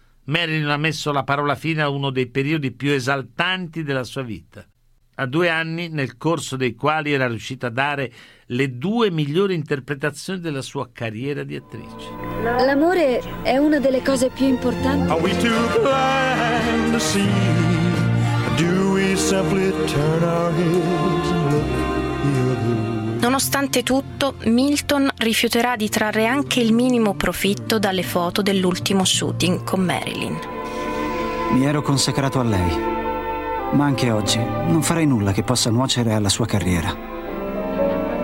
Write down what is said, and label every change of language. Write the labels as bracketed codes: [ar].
[it] Marilyn ha messo la parola fine a uno dei periodi più esaltanti della sua vita. A 2 anni, nel corso dei quali era riuscita a dare le 2 migliori interpretazioni della sua carriera di attrice. L'amore è una delle cose più importanti. [en] Are we too blind to see? Do we simply turn our heads and look the other way? [it] Nonostante tutto, Milton rifiuterà di trarre anche il minimo profitto dalle foto dell'ultimo shooting con Marilyn. Mi ero consacrato a lei. Ma anche oggi non farei nulla che possa nuocere alla sua carriera.